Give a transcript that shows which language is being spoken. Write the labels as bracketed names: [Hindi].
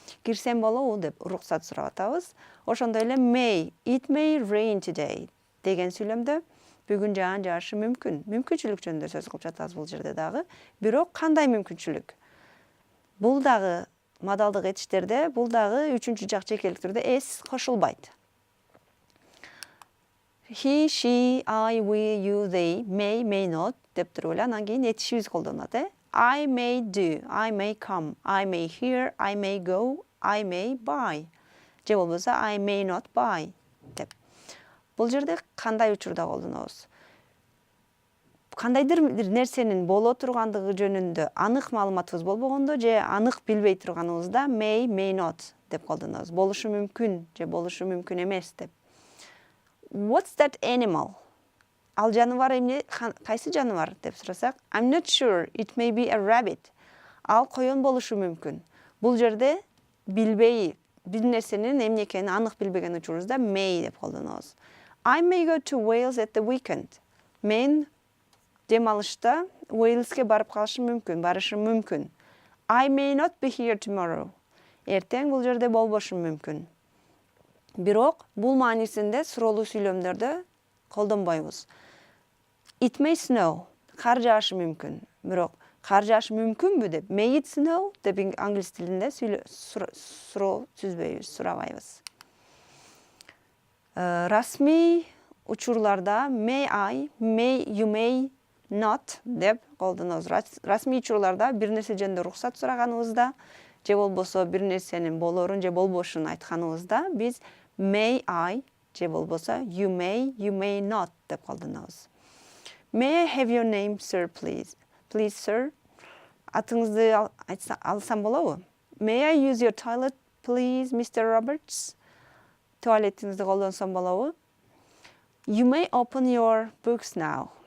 [Kyrgyz] Кирсем болобу деп уруксат сурап атабыз. Ошондой эле [English] may, it may rain today [Kyrgyz] деген сүйлөмдө бүгүн жаан жаашы мүмкүн. Мүмкүнчүлүк жөнүндө сөз кылып жатабыз бул жерде дагы. Бирок кандай мүмкүнчүлүк? Бул дагы модалдык этиштерде, бул дагы үчүнчү жак жекеликтерде эс кошулбайт. [English] He, she, I, we, you, they, may not [Kyrgyz] деп тұрып эле анан кийин этишибиз колдонулат. [English] I may do, I may come, I may hear, I may go, I may buy. [Kyrgyz] Же болбосо [English] I may not buy [Kyrgyz] деп. Бул жерде кандай учурда колдонобуз? Кандайдыр нерсенин боло тургандыгы жөнүндө анык маалыматыбыз болбогондо же анык билбей турганыбызда [English] may not [Kyrgyz] деп колдонобуз. Болушу мүмкүн же болушу мүмкүн эмес деп. [English] What's that animal? [Kyrgyz] Ал жаныбар эмне, кайсы жаныбар деп сурасак, [English] I'm not sure, it may be a rabbit. [Kyrgyz] Ал коён болушу мүмкүн. Бул жерде билбей, бир нерсенин эмне экенин анык билбеген учурубузда may деп колдонобуз. [English] I may go to Wales at the weekend. [Kyrgyz] Мен демалышта Уэльске барып калышым мүмкүн, барышым мүмкүн. [English] I may not be here tomorrow. [Kyrgyz] Эртең бул жерде болбошум мүмкүн. Бирок бул маанисинде суроолуу сүйлөмдөрдө колдонбойбуз. [English] It may snow. [Kyrgyz] Кар жаашы мүмкүн. Бирок кар жаашы мүмкүнбү деп [English] may it snow [Kyrgyz] деп англис тилинде суроо түзбөйбүз, сурабайбыз. Расмий учурларда [English] may I, you may not [Kyrgyz] деп колдонобуз. Расмий учурларда бир нерсе жөнүндө уруксат сураганыбызда же болбосо бир нерсенин болорун же болбошун айтканыбызда биз [English] may I [Kyrgyz] же болбосо [English] you may not [Kyrgyz] деп колдонобуз. [English] May I have your name, sir, please? Please, sir. [Kyrgyz] Атыңызды алсам болобу? [English] May I use your toilet, please, Mr. [Kyrgyz] Roberts? Туалетиңизди колдонсом болобу? [English] You may open your books now.